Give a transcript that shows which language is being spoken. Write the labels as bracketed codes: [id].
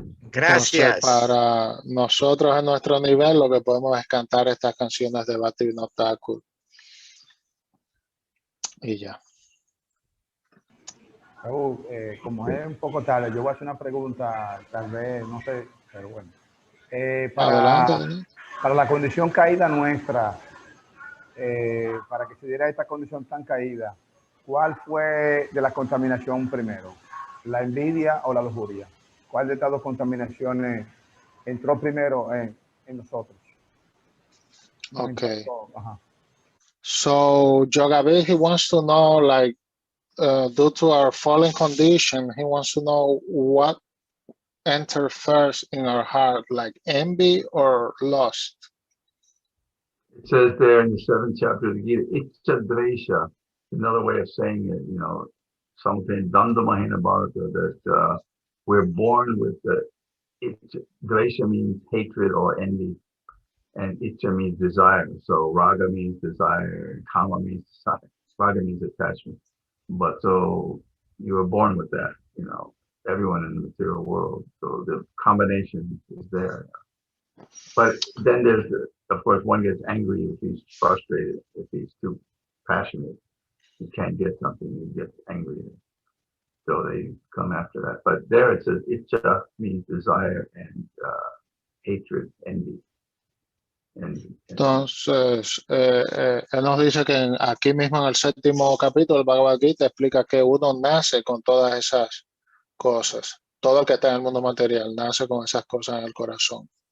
[es] Gracias. Entonces, para nosotros en nuestro nivel, lo que podemos es cantar estas canciones de Bhaktivinoda Thakur. Y ya. Como es un poco tarde, yo voy a hacer una pregunta, tal vez, no sé, pero bueno. Adelante. Para la condición caída nuestra, para que se diera esta condición tan caída, ¿cuál fue de la contaminación primero? ¿La envidia o la lujuria? ¿Cuál de estas dos contaminaciones entró primero en nosotros? [en] Okay. So, Yogavid, he wants to know, like, due to our fallen condition, he wants to know what entered first in our heart, like envy or lust. it says there in the 7th chapter of the Gita, Itcha Dvesha, another way of saying it, you know, something Dandamahina Bharata, that we're born with the Dvesha means hatred or envy, and Itcha means desire. So Raga means desire, Kama means desire, Raga means attachment. But so you were born with that, you know, everyone in the material world. So the combination is there. But then there's, of course, one gets angry if he's frustrated, if he's too passionate. He can't get something, he gets angry. So they come after that. But there it says, Itcha means desire and hatred, envy. [es] Entonces, él nos dice que aquí mismo en el 7º capítulo del Bhagavad Gita explica que uno nace con todas esas cosas. Todo el que está en el mundo material nace con esas cosas en el corazón.